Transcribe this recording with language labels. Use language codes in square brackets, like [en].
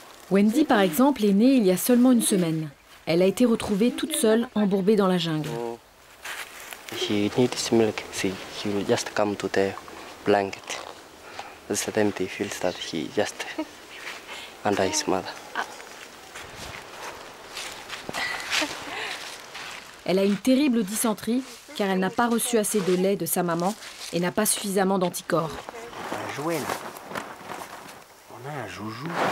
[fr] Wendy, par exemple, est née il y a seulement une semaine. Elle a été retrouvée toute seule, embourbée dans la jungle. [en] She needs milk. She will just come to the blanket. That's the time he feels that he just under his mother. [fr] Elle a une terrible dysenterie car elle n'a pas reçu assez de lait de sa maman et n'a pas suffisamment d'anticorps. Un jouet là. On a un joujou.